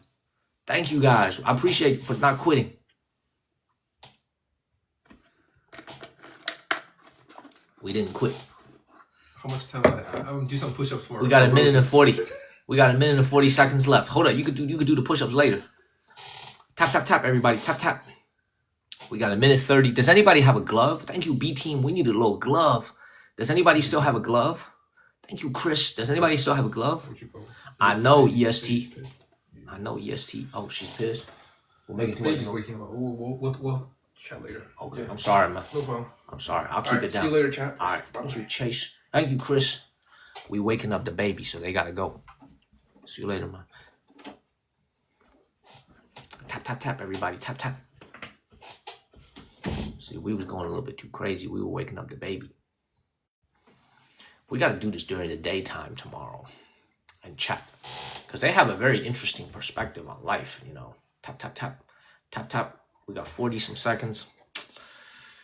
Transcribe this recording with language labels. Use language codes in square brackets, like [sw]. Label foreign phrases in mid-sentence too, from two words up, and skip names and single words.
[en] Thank you, guys. I appreciate for not quitting. We didn't quit. How much time? I'm gonna do some push-ups for. We got a minute and 40. We got a minute and 40 seconds left. Hold up. You could do the push-ups later. Tap, tap, tap, everybody. Tap, tap. We got a minute 30. Does anybody have a glove? Thank you, B-Team. We need a little glove. Does anybody still have a glove? Thank you, Chris. Does anybody still have a glove? I know EST. I know EST. Oh, she's pissed. We'll make it to Baby's waking up. We'll chat later. Okay. Yeah. I'm sorry, man. No problem. I'm sorry. I'll keep it down. See you later, chat. All right. Thank you, Chase. Thank you, Chris. We waking up the baby, so they gotta go. See you later, man. Tap, tap, tap, everybody. Tap, tap. See, we was going a little bit too crazy. We were waking up the baby. We got to do this during the daytime tomorrow and chat. Because they have a very interesting perspective on life, you know. Tap, tap, tap. Tap, tap. We got 40 some seconds.